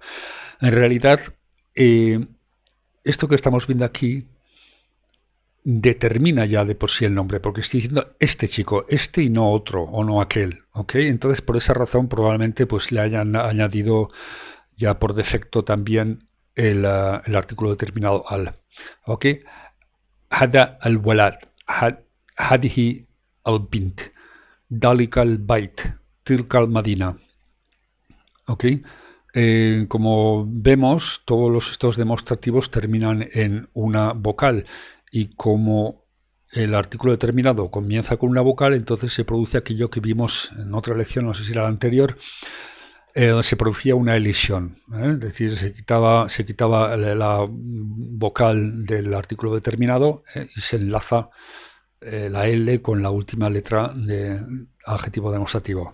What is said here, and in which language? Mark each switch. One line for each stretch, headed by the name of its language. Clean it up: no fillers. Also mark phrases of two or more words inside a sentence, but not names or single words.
Spanish: En realidad, eh, esto que estamos viendo aquí determina ya de por sí el nombre, porque estoy diciendo este chico, este y no otro, o no aquel, ¿ok? Entonces, por esa razón, probablemente pues le hayan añadido ya por defecto también el artículo determinado al, ¿ok?
Arabic: هذا الولد هذه البنت ذلك البيت تلك المدينة,
Spanish: ¿ok? Como vemos, todos estos demostrativos terminan en una vocal y como el artículo determinado comienza con una vocal, entonces se produce aquello que vimos en otra lección, no sé si era la anterior, se producía una elisión, es decir, se quitaba la vocal del artículo determinado y se enlaza la L con la última letra de adjetivo demostrativo.